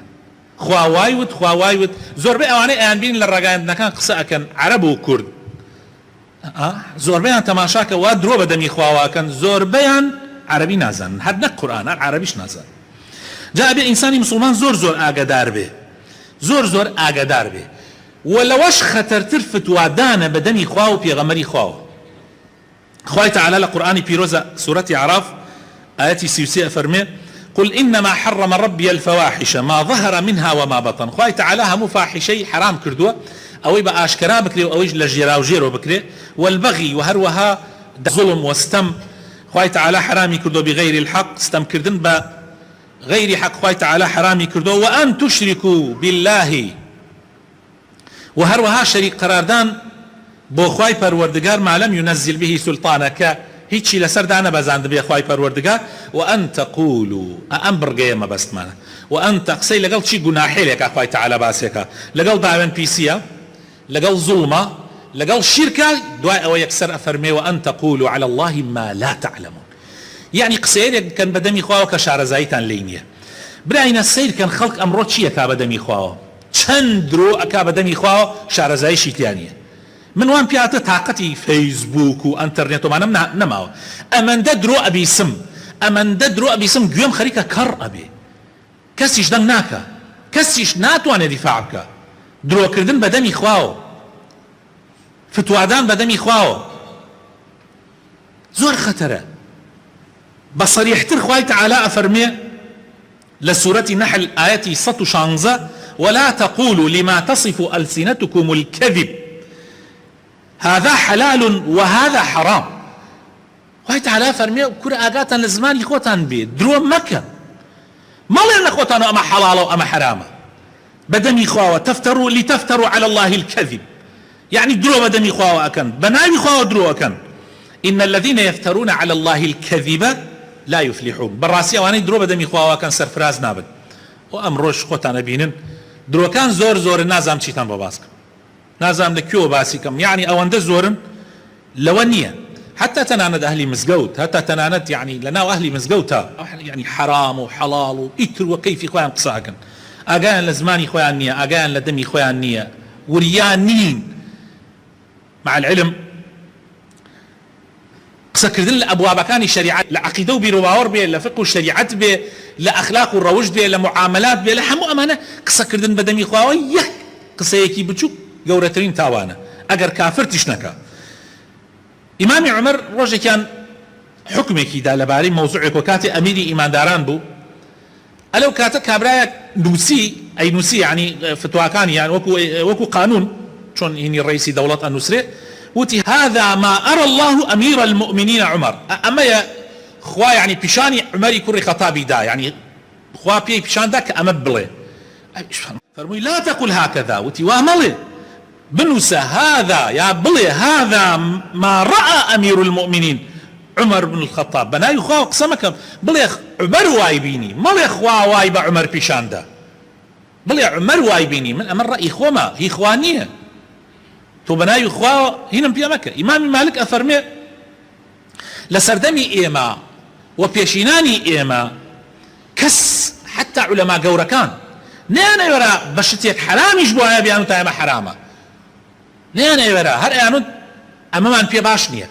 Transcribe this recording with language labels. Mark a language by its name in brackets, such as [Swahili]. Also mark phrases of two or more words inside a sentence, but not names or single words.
[Central Kurdish] خوا وای وت زۆربەی ئەوانەی ئەیان بین لە ڕاگەیاندنەکان قسە ئەکەن عەرەب و کورد، زۆربەیان تەماشاکە وا درۆ بە دەمی خواواکەن، زۆربەیان عەرەبی نازانن، هەر نەک قورئان هەر عەرەبیش نازانن. جا ئەبێ ئینسانی مسلمان زۆر ئاگادار بێ، زۆر ئاگادار بێ، و لەوەش خەتەرتر فتوادانە بە دەمی خوا و پێغەمبەری خواوە. خوای تعالی لە قورئانی پیرۆزە سوورەتی عەراف ئاەتی 33 فەرمێ [Arabic] قل إنما حرم ربي الفواحش ما ظهر منها وما بطن. [Central Kurdish] خوای تعالی هەموو فاحشەی حرام کردووە، ئەوەی بە ئاشکرا بکرێ و ئەوەیش لە ژێرا و ژێرۆ بکرێ، والبغي و هەروەها ظلم وستم خوای تعالی حرامی کردو [Arabic] بغیر الحق، [Central Kurdish] ستەمکردن بە [Arabic] غير حق [Central Kurdish] خوای تعالی حرامی کردو، [Arabic] وأن تشركوا [Central Kurdish] بالله و هەروەها شەریک قەراردان بۆ خوای پەروەردگار [Arabic] ما لم ينزل به سلطانە [Central Kurdish] کە هیچی لەسەردا نەبەزاند بێ خوای پەروەردگار، [Arabic] وأن تقولوا [Central Kurdish] ئەم بڕگەیە مەبەستمانە، وأن قسەی لەگەڵ چی گوناحێلێکە خوای تعالی باسێکە، لەگەڵ داوێن پیسیە، لەگەڵ زوڵمە، لەگەڵ شیرکە، دوای ئەوە یەکسەر ئەفەرمێ [Arabic] وأن تقولوا على الله ما لا تعلمون. [Central Kurdish] يعني قسەیەک کەن بە دەمی خواوە کە شارەزاییتان لێی نییە. براینە سەیرکەن خەڵک ئەمڕۆ چیەکا بە دەمی خواوە، چەند درۆ ئەکا بە دەمی خواوە شارەزاییشی تیانە. من وان پیاتە تااقەتی فەیسبوک و ئەنتەرنێتۆمانم نەماوە، ئەمەندە درۆ ئەبیسم، ئەمەندە درۆ ئەبیسم گوێم خەریکە کەڕ ئەبێ، کەسیش دەنگ ناکە، کەسیش ناتوانێت دیفاع بکە. درۆکردن بە دەمی خواوە، فتوادان بە دەمی خواوە زۆر خەتەرە. بە صەریحتر خوای تعالی ئەفەرمێ لە سوورەتی نەحل ئاەتی 116 [Arabic] ولا تقولوا لما تصف ألسنتكم الكذب هذا حلال وهذا حرام. [Central Kurdish] خوای تعالی فەرمێ کورە ئاگاتان لە زمانی خۆتان بێ، درۆ مەکەن، مەڵێن لە خۆتان ئەمە حەڵاڵە و ئەمە حرامە بە دەمی خواوە، [Arabic] تفتروا لتفتروا على الله الكذب، [Central Kurdish] يعني درۆ بە دەمی خواوە ئەکەن، بە ناوی خواوە درۆ ئەکەن. [Arabic] إن الذين يفترون على الله الكذب لا يفلحون. [Central Kurdish] بەڕاستی ئەوانەی درۆ بە دەمی خواوە ئەکەن سەرفراز نابن. و ئەمڕۆژ خۆتانە بینن درۆکان زۆر نازام چیتان بە باس کەم، نازام لە کوێوە باسی کەم، يعني ئەوەندە زۆرن لەوە نییە، حتى تەنانەت ئەهلی مزگەوت، حتى تەنانەت يعني لەناو ئەهلی مزگەوتە، يعني حرام و حەڵاڵ و ئیتر و کەیفی خۆیان قسە ئەکەن، ئاگایان لە زمانی خۆیان نییە، ئاگایان لە دەمی خۆیان نییە، وریان نین. [Arabic] مع العلم [Central Kurdish] قسەکردن لە ئەبوابەکانی شەریعەت، لە عەقیدە و بیرۆباوەڕ بێ، لە فقه و شەریعەت بێ، لە ئەخلاق و ڕەوشت بێ، لە معاملات بێ، لە هەموو ئەمانە قسەکردن بە دەمی خواوە یەک قسەیەکی بچووک گەورەترین تاوانە ئەگەر کافر تیش نەکا. ئیمامی عومەر ڕۆژێکیان حکمێکی دا لەبارەی مەوزوعێک و کاتێ ئەمیری ئیمانداران بوو، ئەلەو کاتە کابرایەک نووسی، ئەی نووسی یعنی فتواکانیان وەکو قانون چۆن هینی ڕئیسی دەوڵەت ئەنووسرێ، وتی [Arabic] هذا ما أرى الله أمير المؤمنين عمر، [Central Kurdish] أما خوا يعني پیشانی عمری کوڕی خەتابی دا، يعني خوا پێی پیشان دا کە ئەمە بڵێ. [Arabic] فەرمووی لا تقل هكذا، [Central Kurdish] وتی وا مەڵێ بنووسە هذا یا بڵێ [Arabic] هذا ما رأى أمير المؤمنين عمر بن الخطاب، [Central Kurdish] بەناوی خوا قسە مەکەم، بڵێ عمەر وای بینی، مەڵێ خوا وای بە عمەر پیشان دا، بڵێ عمەر وای بینی، من ئەمە ڕەئی خۆمە، هی خوا نییە، تۆ بەناوی خوا هینم پێ مەکە. ئیمامی مالک ئەفەرمێ لە سەردەمی ئێمە و پێشینانی ئێمە کەس حتا عولەما گەورەکان نەیانەوێرە بە شتێک حرامیش بۆ هەیە بیان وتە ئەمە حرامە، نەیانەوێرە، هەر ئەیانوت ئەمەمان پێ باش نییە.